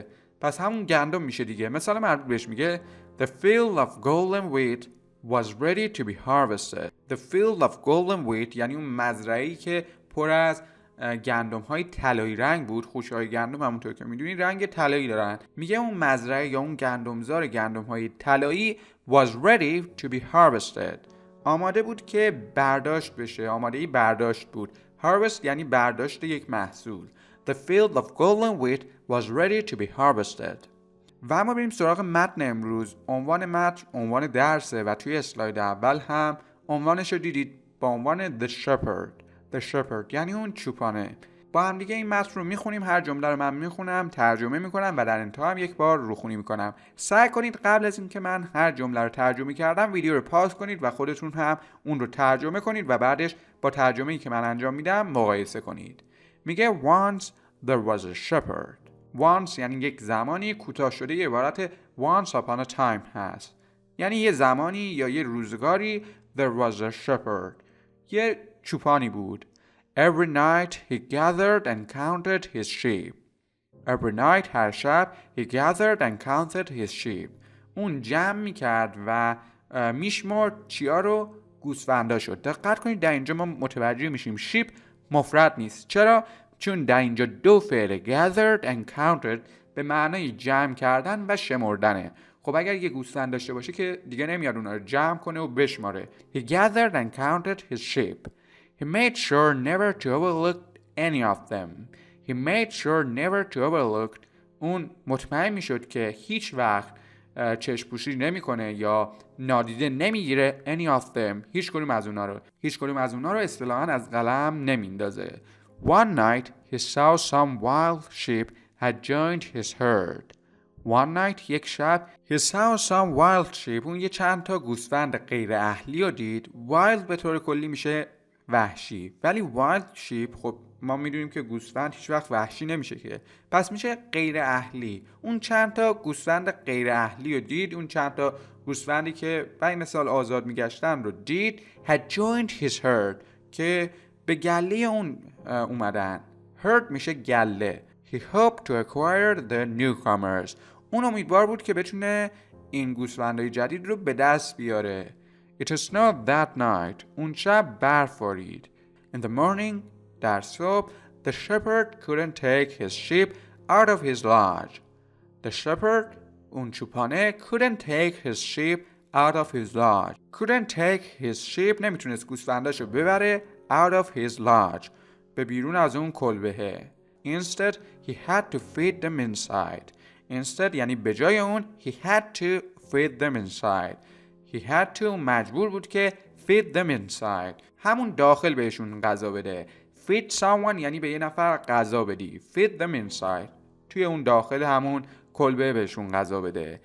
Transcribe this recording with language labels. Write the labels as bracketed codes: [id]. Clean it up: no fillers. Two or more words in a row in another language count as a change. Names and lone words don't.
[fa] پس همون گندم میشه دیگه. مثال مربوط بهش میگه [en] The field of golden wheat was ready to be harvested. The field of golden wheat [fa] یعنی اون مزرعه‌ای که پر از گندم های طلایی رنگ بود. خوشه های گندم همونطور که میدونی رنگ طلایی دارن. میگه اون مزرعه یا اون گندمزار گندم های طلایی [en] was ready to be harvested. [fa] آماده بود که برداشت بشه. آماده برداشت بود. harvest یعنی برداشت یک محصول. [en] The field of golden wheat was ready to be harvested. [fa] و اما بریم سراغ متن امروز. عنوان متن عنوان درسه و توی اسلاید اول هم عنوانش رو دیدید با عنوان The Shepherd یعنی اون چوپانه. با هم دیگه این متن رو میخونیم. هر جمله رو من میخونم، ترجمه میکنم و در انتها هم یک بار روخونی میکنم. سعی کنید قبل از اینکه من هر جمله رو ترجمه کردم ویدیو رو پاز کنید و خودتون هم اون رو ترجمه کنید و بعدش با ترجمه‌ای که من انجام میدم مقایسه کنید. [en] میگه Once there was a shepherd. Once [fa] یعنی یک زمانی، کوتاه شده یه عبارت [en] once upon a time هست. [fa] یعنی یه زمانی یا یه روزگاری [en] there was a shepherd. [fa] یه چوپانی بود. [en] Every night he gathered and counted his sheep. Every night [fa] هر شب [en] he gathered and counted his sheep. [fa] اون جمع میکرد و میشمرد چیا رو؟ گوسفنداشو. دقت کنید در اینجا ما متوجه میشیم sheep مفرد نیست. چرا؟ چون در اینجا دو فعل [en] gathered and counted [fa] به معنای جمع کردن و شمردنه. خب اگر یه گوسفند داشته باشه که دیگه نمیاد اونها رو جمع کنه و بشماره. [en] He gathered and counted his sheep. He made sure never to overlook any of them. He made sure never to overlook. [fa] اون مطمئن میشد که هیچ وقت چشم پوشی نمیکنه یا نادیده نمیگیره [en] any of them. [fa] هیچ کدوم از اونها رو اصطلاحاً از قلم نمیندازه. [en] One night he saw some wild sheep had joined his herd. One night [fa] یک شب [en] he saw some wild sheep. [fa] اون یه چند تا گوسفند غیر اهلی رو دید. wild به طور کلی میشه وحشی، ولی [en] wild sheep [fa] خب ما میدونیم که گوسفند هیچ وقت وحشی نمیشه که، پس میشه غیر اهلی. اون چند تا گوسفند غیر اهلی رو دید. اون چند تا گوسفندی که برای مثال آزاد میگشتن رو دید. [en] had joined his herd [fa] که به گله اون اومدن. herd میشه گله. [en] he hoped to acquire the newcomers. [fa] اون امیدوار بود که بتونه این گوسفندای جدید رو به دست بیاره. [en] It snowed that night. [fa] اون شب برف بارید. [en] In the morning, [fa] در صبح, [en] the shepherd couldn't take his sheep out of his lodge. The shepherd, [fa] اون چوپانه, [en] couldn't take his sheep out of his lodge. Couldn't take his sheep [fa] نمیتونست گوسفنداشو ببره [en] out of his lodge. [fa] به بیرون از اون کلبهه. [en] Instead, he had to feed them inside. Instead [fa] یعنی به جای اون [en] he had to feed them inside. He had to [fa] مجبور بود که [en] feed them inside. [fa] همون داخل بهشون غذا بده. [en] Feed someone [fa] یعنی به یه نفر غذا بدی. [en] Feed them inside. [fa] توی اون داخل همون کلبه بهشون غذا بده.